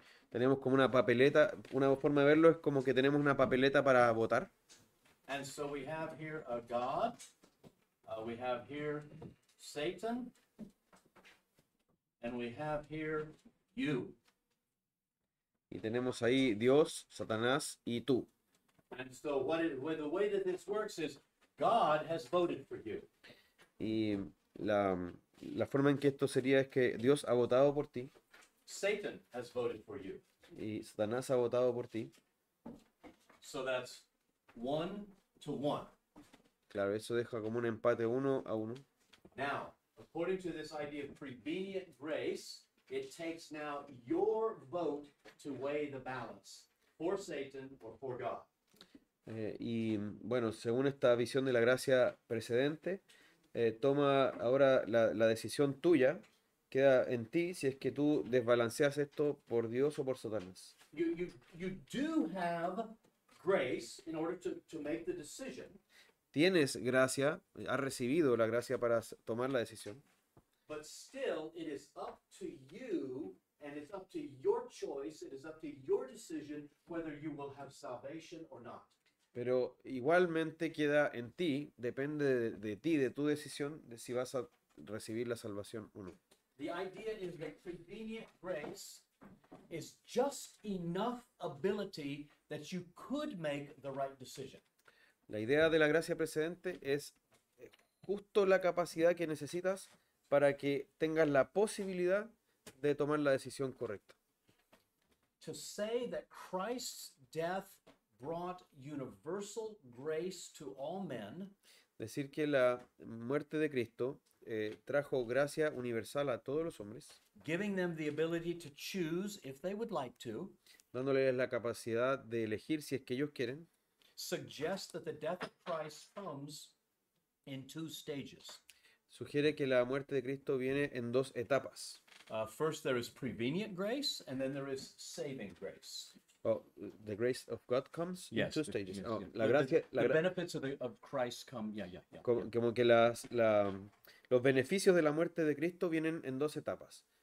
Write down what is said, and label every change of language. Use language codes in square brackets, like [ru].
[es] Tenemos como una papeleta, una forma de verlo es como que tenemos una papeleta para votar. [en] And so we have here a God, we have here Satan, and we have here you. [es] Y tenemos ahí Dios, Satanás y tú. [en] And so the way that this works is God has voted for you. [es] Y la forma en que esto sería es que Dios ha votado por ti [en] Satan has voted for you. [es] y Satanás ha votado por ti. [en] So that's 1-1. [es] Claro, eso deja como un empate 1-1. [en] Now, according to this idea of prevenient grace, it takes now your vote to weigh the balance for Satan or for God. [es] Y bueno, según esta visión de la gracia precedente, toma ahora la decisión tuya, queda en ti si es que tú desbalanceas esto por Dios o por Satanás. [en] You do have grace in order to make the decision, [es] Tienes gracia, has recibido la gracia para tomar la decisión, [en] but still it is up to you and it's up to your choice, it is up to your decision whether you will have salvation or not. [es] pero igualmente queda en ti, depende de ti, de tu decisión, de si vas a recibir la salvación o no. [en] The idea is that prevenient grace is just enough ability that you could make the right decision. [es] La idea de la gracia precedente es justo la capacidad que necesitas para que tengas la posibilidad de tomar la decisión correcta. [en] To say that Christ's death brought universal grace to all men [es] Decir que la muerte de Cristo trajo gracia universal a todos los hombres, [en] giving them the ability to choose if they would like to, [es] dándoles la capacidad de elegir si es que ellos quieren, [en] suggests that the death of Christ comes in two stages. [es] sugiere que la muerte de Cristo viene en dos etapas. [en] First, there is prevenient grace, and then there is saving grace. Oh, the grace of God comes in two stages. yes, Oh, yes. [es] la gracia, [en] The benefits of Christ come, yeah. [es] como que los beneficios de la muerte de Cristo vienen en dos etapas.